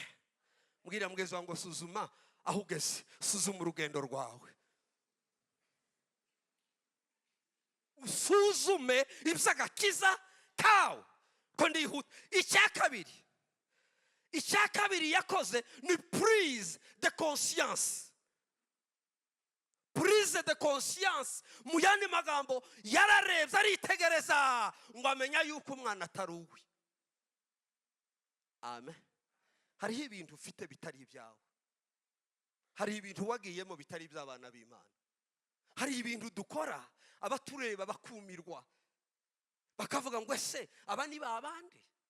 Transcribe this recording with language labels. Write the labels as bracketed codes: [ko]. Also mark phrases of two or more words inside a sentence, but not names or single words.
[rw] Mbwira mugezi wangu suzuma aho ugeze, suzuma urugendo rwawe, usuzume iby'agakiza kawe ko ndihuta. icya kabiri yakoze ni [fr] prise de conscience. Prise de conscience [rw] mu yandi magambo yararebye aritegereza ngo amenya yuko umwana atari uwe. Amen. Hariho ibintu ufite bitari ibyawe, hari ibintu wagiyemo bitari iby'abana b'Imana, hari ibintu dukora abatureba bakumirwa bakavuga ngo ese aba ni babandi.